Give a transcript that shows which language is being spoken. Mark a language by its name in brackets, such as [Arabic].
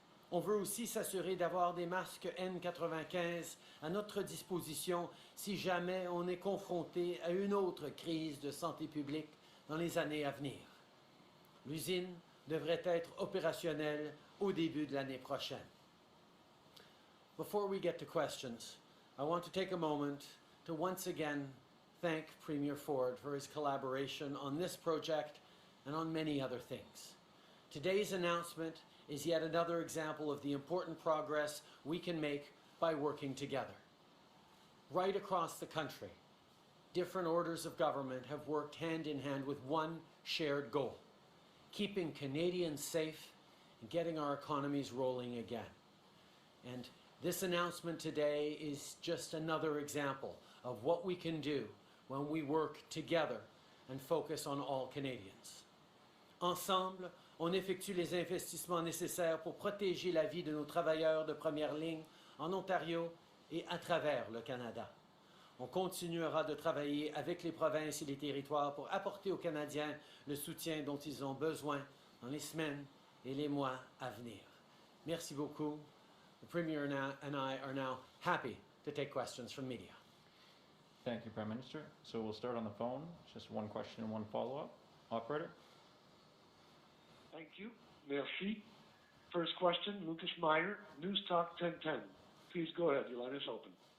[French] On veut aussi s'assurer d'avoir des masques N95 à notre disposition si jamais on est confronté à une autre crise de santé publique dans les années à venir. L'usine devrait être opérationnelle au début de l'année prochaine. [English] Before we get to questions, I want to take a moment to once again thank Premier Ford for his collaboration on this project and on many other things. Today's announcement is yet another example of the important progress we can make by working together. Right across the country, different orders of government have worked hand in hand with one shared goal: keeping Canadians safe and getting our economies rolling again. And this announcement today is just another example of what we can do when we work together and focus on all Canadians. [French] Ensemble, on effectue les investissements nécessaires pour protéger la vie de nos travailleurs de première ligne en Ontario et à travers le Canada. On continuera de travailler avec les provinces et les territoires pour apporter aux Canadiens le soutien dont ils ont besoin dans les semaines et les mois à venir. Merci beaucoup. [English] The Premier and I are now happy to take questions from media. Thank you, Prime Minister. So we'll start on the phone. Just one question and one follow-up. Operator? Thank you. [French] Merci. [English] First question, Lucas Meyer, News Talk 1010. Please go ahead. Your line is open.